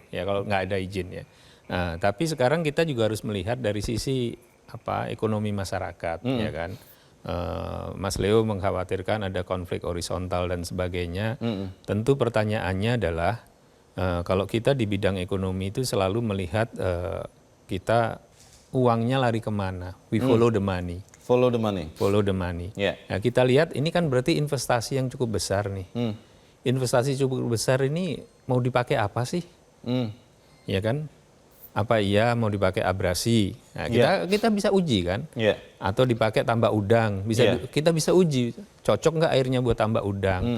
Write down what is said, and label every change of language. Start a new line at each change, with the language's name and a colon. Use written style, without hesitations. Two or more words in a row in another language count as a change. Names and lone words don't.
Indonesian: Ya kalau nggak ada izin ya. Nah, tapi sekarang kita juga harus melihat dari sisi ekonomi masyarakat, ya kan. Mas Leo mengkhawatirkan ada konflik horizontal dan sebagainya. Tentu pertanyaannya adalah kalau kita di bidang ekonomi itu selalu melihat kita uangnya lari kemana?
English: We follow the money. Follow the money. Follow the money. Yeah.
Indonesian: Nah, kita lihat ini kan berarti investasi yang cukup besar nih. Investasi cukup besar ini mau dipakai apa sih? Ya kan? Apa iya mau dipakai abrasi? Nah, kita bisa uji kan?
English: Yeah.
Indonesian: Atau dipakai tambak udang, kita bisa uji cocok nggak airnya buat tambak udang?